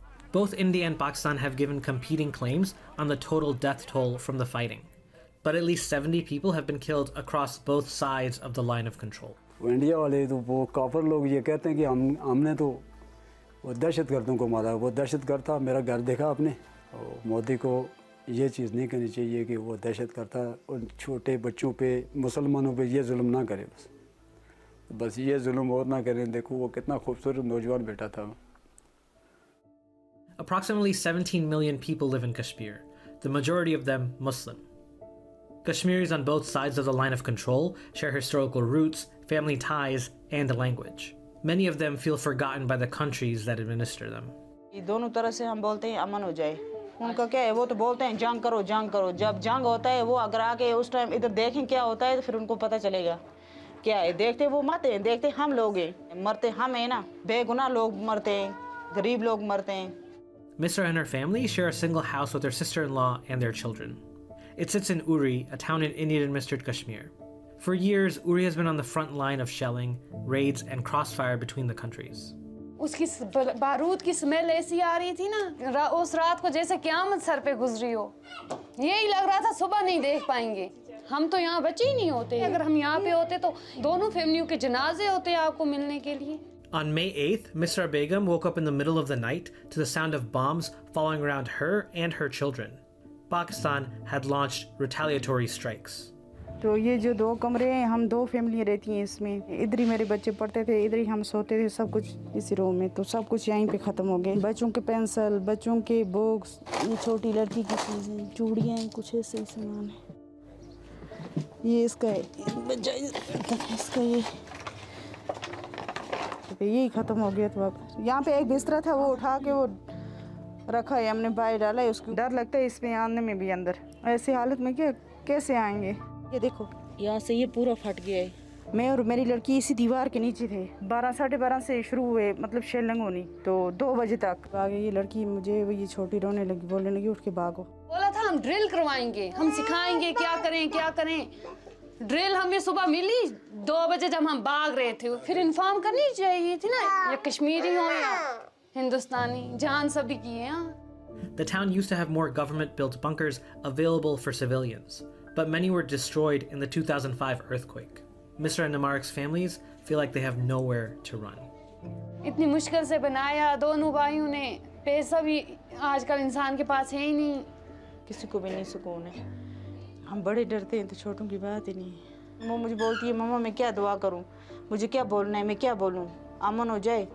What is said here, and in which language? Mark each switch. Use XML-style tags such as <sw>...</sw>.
<en>Both India and Pakistan have given competing claims on the total death toll from the fighting. but at least 70 people have been killed across both sides of the line of control.</en> <hi>India वाले तो वो काफर लोग ये कहते हैं कि हमने तो वो दहशतगर्दों को मारा, वो दहशतगर्द था, मेरा घर देखा आपने। और मोदी को ये चीज़ नहीं करनी चाहिए कि वो दहशतगर्द था उन छोटे बच्चों पे, मुसलमानों पे ये जुल्म ना करे, बस ये जुल्म और ना करें। देखो वो कितना खूबसूरत नौजवान बेटा था।</hi> <en>Approximately 17 million people live in Kashmir, the majority of them Muslim. Kashmiris on both sides of the line of control share historical roots, family ties, and a language. Many of them feel forgotten by the countries that administer them.</en> <hi>दोनों तरह से हम बोलते हैं अमन हो जाए। उनका क्या है, वो तो बोलते हैं जंग करो जंग करो। जब जंग होता है वो अगर आके उस टाइम इधर देखें क्या होता है तो फिर उनको पता चलेगा क्या है। देखते वो मरते हैं, देखते हम लोग हैं, मरते हम हैं ना। बेगुनाह लोग मरते हैं, गरीब लोग मरते हैं।</hi> <en>Misra and her family share a single house with their sister-in-law and their children. It sits in Uri, a town in Indian-administered Kashmir. For years, Uri has been on the front line of shelling, raids, and crossfire between the countries.</en> <hi>उसकी बारूद की smell ऐसी आ रही थी ना, उस रात को जैसे क़यामत सर पे गुजरी हो। यही लग रहा था सुबह नहीं देख पाएंगे। हम तो यहाँ बचे ही नहीं होते। अगर हम यहाँ पे होते तो दोनों फैमिलियों के जनाजे होते आपको मिलने के लिए।</hi> <en>On May 8th, Misra Begum woke up in the middle of the night to the sound of bombs falling around her and her children. Pakistan had launched retaliatory strikes.</en> <hi>तो ये जो दो कमरे हैं, हम दो फैमिली रहती हैं इसमें। इधर ही मेरे बच्चे पढ़ते थे, इधर ही हम सोते थे, सब कुछ इसी रूम में। तो सब कुछ यहीं पे ख़त्म हो गए। बच्चों के पेंसिल, बच्चों के बुक्स, ये छोटी लड़की की चीज़ें, चूड़ियाँ, कुछ ऐसे ही सामान है। ये इसका बच्चा, इसका यही ख़त्म हो गया। तो अब यहाँ पे एक बिस्तरा था, वो उठा के वो रखा है, हमने बाहर डाला है। उसको डर लगता है इसमें आने में भी। अंदर ऐसी हालत में क्या कैसे आएंगे। ये देखो यहाँ से ये पूरा फट गया है। मैं और मेरी लड़की इसी दीवार के नीचे थे। 12 साढ़े 12 से शुरू हुए, मतलब शेलिंग होनी, तो 2 बजे तक आगे ये लड़की मुझे ये छोटी रोने लगी, बोलने लगी उठ के भागो। बोला था हम ड्रिल करवाएंगे, हम सिखाएंगे क्या करें क्या करें। ड्रिल हमें सुबह मिली 2 बजे जब हम भाग रहे थे। फिर इन्फॉर्म करनी चाहिए थी ना, या कश्मीरी हो या हिंदुस्तानी, जान सभी की है।</hi> <en>The town used to have more government-built bunkers available for civilians, but many were destroyed in the 2005 earthquake. Misra and Namarek's families feel like they have nowhere to run.</en> <hi>इतनी मुश्किल से बनाया दोनों भाइयों ने, पैसा भी आजकल इंसान के पास है ही नहीं। किसी को भी नहीं सुकून है। हम बड़े डरते हैं तो छोटों की बात ही नहीं। वो मुझे बोलती है मम्मा मैं क्या दुआ करूं, मुझे क्या बोलना है, मैं क्या बोलूं, अमन हो जाए।</hi>